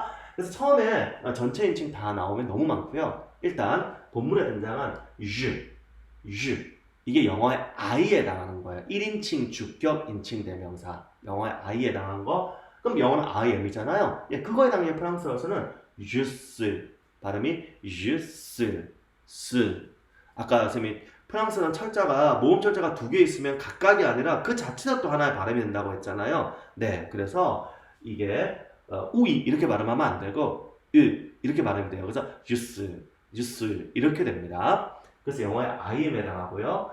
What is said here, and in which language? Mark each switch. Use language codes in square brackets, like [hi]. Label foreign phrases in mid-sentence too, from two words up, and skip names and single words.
[ko] 그래서 처음에 전체 인칭 다 나오면 너무 많고요. 일단 본문에 등장한 je 이게 영어의 I에 해당하는 거예요. 1인칭 주격 인칭 대명사. 영어의 I에 해당하는 거. 그럼 영어는 I am이잖아요. 예, 그거에 해당해 프랑스어에서는 [fr] je suis [ko] 발음이 [fr] je suis. [ko] 아까 선생님이 프랑스는 철자가 모음 철자가 2개 있으면 각각이 아니라 그 자체가 또 하나의 발음이 된다고 했잖아요. 네, 그래서 이게 우이 이렇게 발음하면 안 되고 이렇게 발음이 돼요. 그래서 주스 이렇게 됩니다. 그래서 영어의 I에 해당하고요.